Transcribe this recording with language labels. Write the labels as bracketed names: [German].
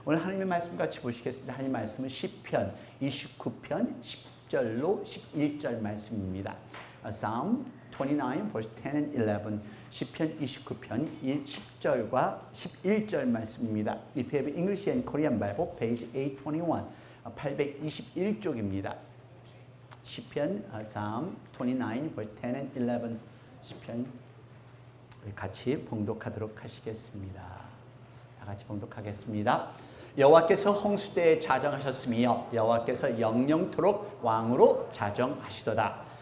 [Korean] 오늘 하나님의 말씀 같이 보시겠습니다. 하나님 말씀은 시편 29편 10절로 11절 말씀입니다. [English] Psalm 29 verse 10 and 11 [Korean] 시편 29편 10절과 11절 말씀입니다. [English] If you have English and Korean Bible, page 821, [Korean] 821쪽입니다. 시편 [English] Psalm 29 verse 10 and 11 [Korean] 시편 같이 봉독하도록 하시겠습니다. 다 같이 봉독하겠습니다. 여호와께서 홍수대에 자정하셨으며 여호와께서 영영토록 왕으로 자정하시도다.